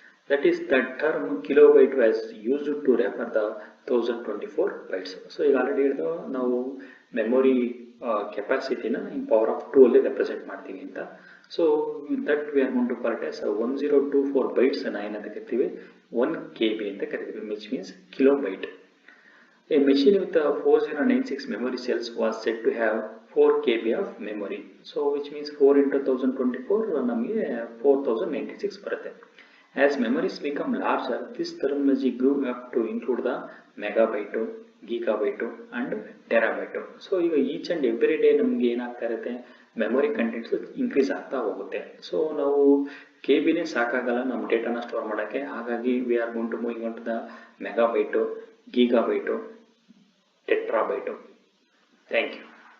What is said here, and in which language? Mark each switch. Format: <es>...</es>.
<en>That is, the term kilobyte was used to refer the 1024 bytes.</en> <kn>So ಈಗ already ಹೇಳಿದ ನಾವು memory ಕೆಪಾಸಿಟಿನ in power of 2 ಅಲ್ಲಿ represent ಮಾಡ್ತೀವಿ ಅಂತ.</kn> <en>so that we are going to call it as 1024 bytes</en> <kn>ಅನ್ನ ಏನಂತ ಕರಿತೀವಿ, 1 KB ಅಂತ ಕರಿತೀವಿ,</kn> <en>Which means kilobyte. A machine with 4096 memory cells was said to have 4 KB of memory. So which means 4 into 1024</en> <kn>ನಮಗೆ 4096 ಬರುತ್ತೆ.</kn> <en>As memories become larger, this terminology grew up to include the megabyte, gigabyte and terabyte.</en> <kn>So ಈಗ</kn> <en>each and every day</en> <kn>ನಮಗೆ ಏನಾಗ್ತಾ ಇರುತ್ತೆ, memory contents increase ಆಗ್ತಾ ಹೋಗುತ್ತೆ. So ನಾವು KBನೇ ಸಾಕಾಗಲ್ಲ ನಮ್ಮ ಡೇಟಾನ ಸ್ಟೋರ್ ಮಾಡೋಕ್ಕೆ.</kn> <en>ಹಾಗಾಗಿ we are going to moving on to the megabyte, gigabyte, terabyte. Thank you.</en>